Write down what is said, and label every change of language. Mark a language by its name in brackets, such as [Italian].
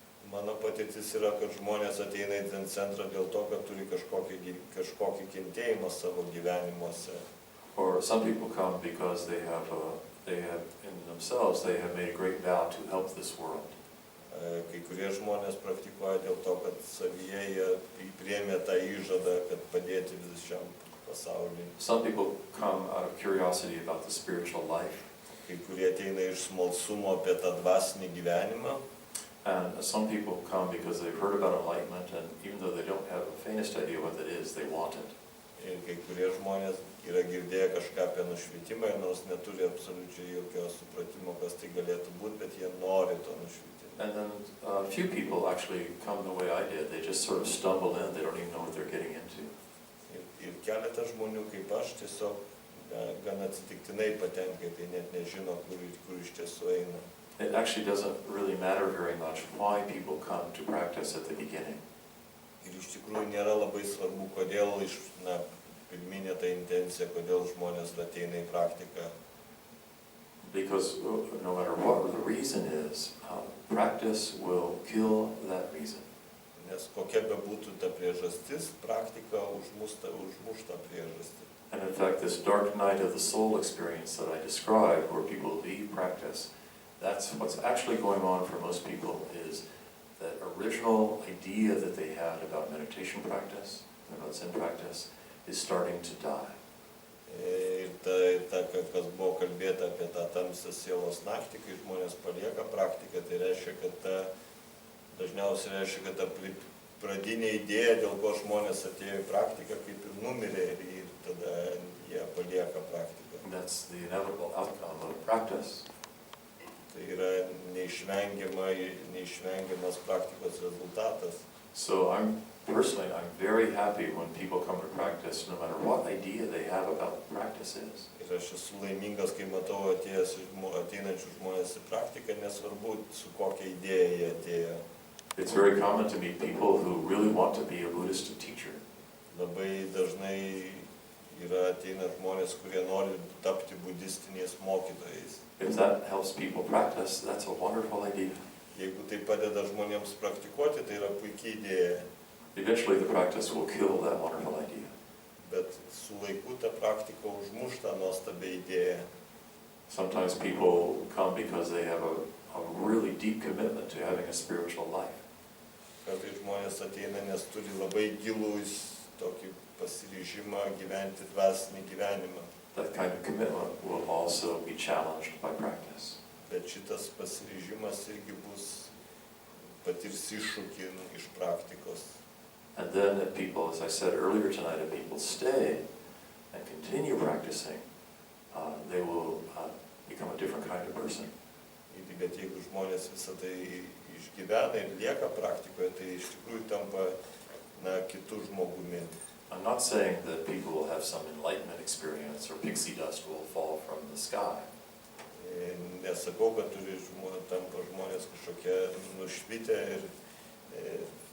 [Lithuanian] Mano patirtis yra, kad žmonės ateina į Zen centrą dėl to, kad turi kažkokį kentėjimą savo gyvenimuose. [English] Or some people come because they have in themselves, they have made a great vow to help this world. [Lithuanian] Kai kurie žmonės praktikuoja dėl to, kad savyje jie priėmė tą įžadą, kad padėti visam pasauliui. [English] Some people come out of curiosity about the spiritual life. [Lithuanian] Kai kurie ateina iš smalsumo apie tą dvasinį gyvenimą. [English] And some people come because they've heard about enlightenment, and even though they don't have the faintest idea what it is, they want it. [Lithuanian] Ir kai kurie žmonės yra girdėję kažką apie nušvitimą, nors neturi absoliučiai jokio supratimo, kas tai galėtų būti, bet jie nori to nušvitimo. [English] And then a few people actually come the way I did. They just sort of stumble in. They don't even know what they're getting into. [Lithuanian] Ir keletas žmonių kaip aš tiesiog gan atsitiktinai patenka, tai net nežino, kur iš tiesų eina. [English] It actually doesn't really matter very much why people come to practice at the beginning. [Lithuanian] Ir iš tikrųjų nėra labai svarbu, kodėl pirminė ta intencija, kodėl žmonės ateina į praktiką. [English] Because no matter what the reason is, practice will kill that reason. [Lithuanian] Nes kokia bebūtų ta priežastis, praktika užmuš tą priežastį. [English] And in fact, this dark night of the soul experience that I described, where people leave practice, that's what's actually going on for most people, is that original idea that they had about meditation practice, about Zen practice, is starting to die. [Lithuanian] Ir kas buvo kalbėta apie tą tamsią sielos naktį, kai žmonės palieka praktiką, tai reiškia, kad dažniausiai reiškia, kad ta pradinė idėja, dėl ko žmonės atėjo į praktiką, kaip ir numirė ir tada jie palieka praktiką. [English] That's the inevitable outcome of practice. [Lithuanian] Tai yra neišvengiamas praktikos rezultatas. [English] So I'm very happy when people come to practice, no matter what idea they have about what practice is. [Lithuanian] Ir aš esu laimingas, kai matau ateinančių žmonės į praktiką, nesvarbu, su kokia idėja jie atėjo. [English] It's very common to meet people who really want to be a Buddhist teacher. [Lithuanian] Labai dažnai ateina žmonės, kurie nori tapti budistiniais mokytojais. [English] If that helps people practice, that's a wonderful idea. [Lithuanian] Jeigu tai padeda žmonėms praktikuoti, tai yra puikia idėja. [English] Eventually the practice will kill that wonderful idea. [Lithuanian] Bet su laiku ta praktika užmuš tą nuostabią idėją. [English] Sometimes people come because they have a really deep commitment to having a spiritual life. [Lithuanian] Kartais žmonės ateina, nes turi labai gilų tokį pasiryžimą gyventi dvasinį gyvenimą. [English] That kind of commitment will also be challenged by practice. [Lithuanian] Bet šitas pasiryžimas irgi patirs iššūkį iš praktikos. [English] And then if people, as I said earlier tonight, if people stay and continue practicing, they will become a different kind of person. [Lithuanian] Bet jeigu žmonės visą tai išgyvena ir lieka praktikoje, tai iš tikrųjų tampa kitų žmogumi. [English] I'm not saying that people will have some enlightenment experience or pixie dust will fall from the sky. [Lithuanian] Nesakau, kad tampa žmonės kažkokie nušvitę ir